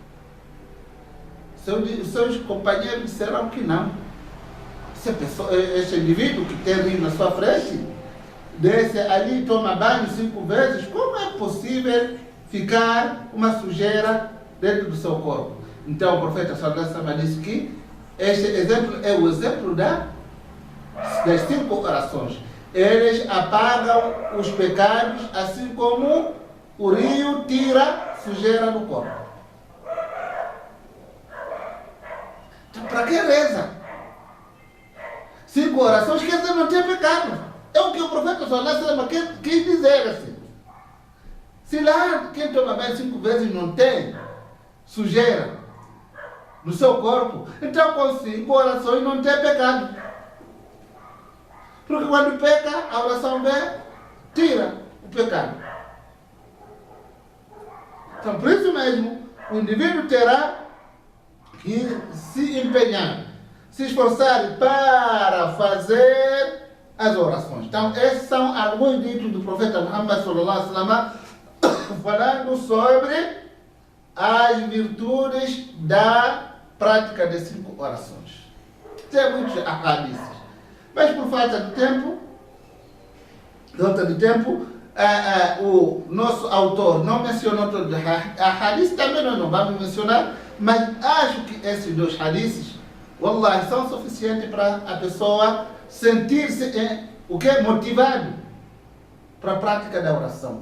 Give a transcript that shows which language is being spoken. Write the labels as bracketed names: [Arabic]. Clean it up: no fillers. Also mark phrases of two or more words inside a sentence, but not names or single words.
[Portuguese] Seus companheiros disseram que não. Esse indivíduo que tem rio na sua frente, desce ali e toma banho 5 vezes, como é possível ficar uma sujeira dentro do seu corpo? Então o profeta [Arabic] صلى الله عليه وسلم [Portuguese] disse que este exemplo é o exemplo das 5 orações. Eles apagam os pecados, assim como o rio tira sujeira do corpo. Então para que reza? 5 orações, quer dizer, não tem pecado. É o que o profeta [Arabic] صلى الله عليه وسلم [Portuguese] quis dizer assim. Se lá quem toma banho 5 vezes não tem sujeira no seu corpo, então com 5 orações não tem pecado. Porque quando peca, a oração vem, tira o pecado. Então por isso mesmo, o indivíduo terá que se empenhar, se esforçar para fazer as orações. Então, esses são alguns ditos do profeta Muhammad [Arabic] صلى الله عليه وسلم [Portuguese] falando sobre as virtudes da prática de 5 orações. Tem muitos hadiths, mas por falta de tempo, o nosso autor não mencionou todos os hadiths, também nós não vamos mencionar, mas acho que esses 2 hadiths, wallahi, são suficientes para a pessoa sentir-se motivado para a prática da oração.